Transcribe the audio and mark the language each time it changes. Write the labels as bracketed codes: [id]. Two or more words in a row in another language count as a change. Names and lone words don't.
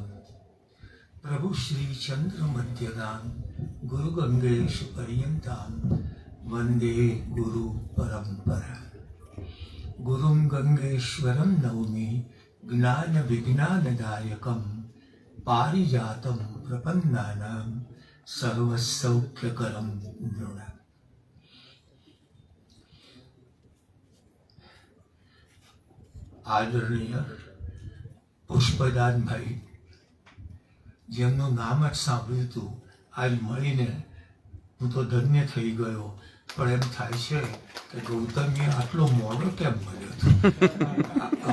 [sa] प्रभु श्री चंद्र मध्यगाम गुरु गंगेश पर्यंताम वंदे गुरु परंपरा गुरुं गंगेश्वरं नौमि ज्ञान विज्ञानदायकं पारिजातं प्रपन्नानां सर्वसौख्यकरं नृणाम्। [gu] આદરણીય પુષ્પદાનભાઈ, જેમનું નામ જ સાંભળ્યું હતું, આજ મળીને હું તો ધન્ય થઈ ગયો, પણ એમ થાય છે કે ગૌતમીએ આટલો મોડો કેમ મળ્યો હતો।